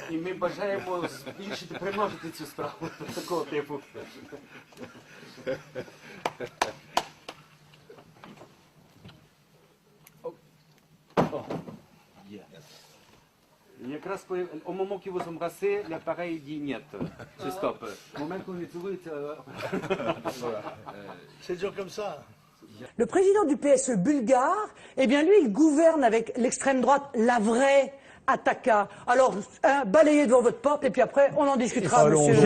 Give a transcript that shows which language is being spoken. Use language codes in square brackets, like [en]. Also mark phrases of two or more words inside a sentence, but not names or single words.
[uk] І ми бажаємо збільшити, примножити цю справу такого типу. [fr] Якраз au moment qu'ils vous embrassez, l'appareil dit niet. C'est stop. Au moment qu'on est цілується. C'est dur comme ça. Le président du PSE bulgare, eh bien lui, il gouverne avec l'extrême droite, la vraie Attaka. Alors, balayez devant votre porte et puis après, on en discutera, monsieur.